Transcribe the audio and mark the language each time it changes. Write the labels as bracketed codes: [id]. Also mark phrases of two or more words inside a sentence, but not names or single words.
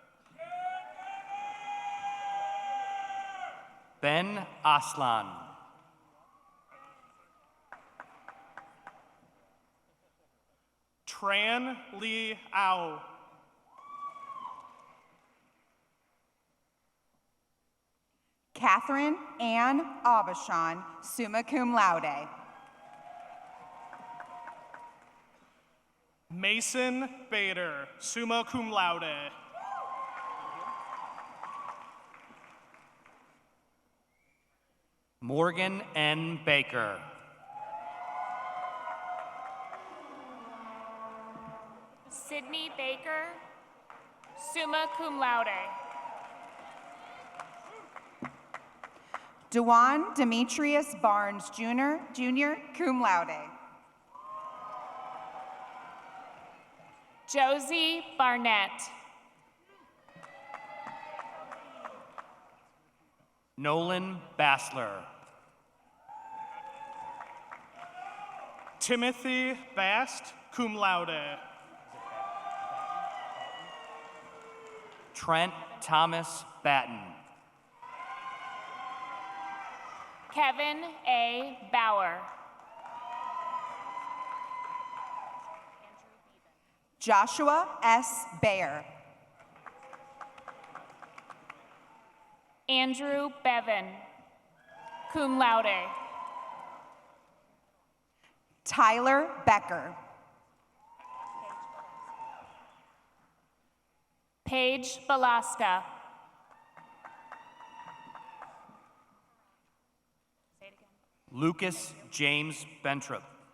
[en] Ben Aslan. Tran Lee Au. Catherine Ann Abashan, [la] summa cum laude. [en] Mason Bader, [la] summa cum laude. [en] Morgan N. Baker. Sydney Baker, [la] summa cum laude. [en] Dewan Demetrius Barnes Jr., [la] cum laude. [en] Josie Barnett. Nolan Bassler. Timothy Bast, [la] cum laude. [en] Trent Thomas Batten. Kevin A. Bauer. Joshua S. Bayer. Andrew Bevan, [la] cum laude. [en] Tyler Becker. Paige Balaska. Lucas James Bentrup.